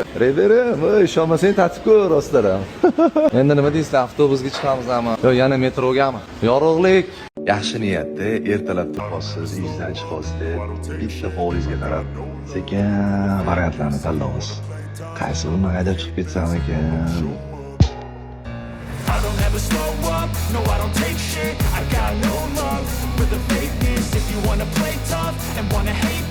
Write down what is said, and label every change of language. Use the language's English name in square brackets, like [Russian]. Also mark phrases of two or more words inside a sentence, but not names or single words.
[Uzbek] Reyverim, ishonmasang tatib ko'r ostlarim. Endi nima deysizlar, avtobusga chiqamiz hamma. Yo, yana metrogami? Yorug'lik. Yaxshi niyatda ertalab turasiz, izdan chiqasiz. Bitta hovlingizga qarab, sekin variantlarni tanlaymiz. Qaysi birini haydab chiqib ketsam ekan? [English] I don't ever slow up, no I don't take shit. I got no love for the fakeness. If you wanna play tough and wanna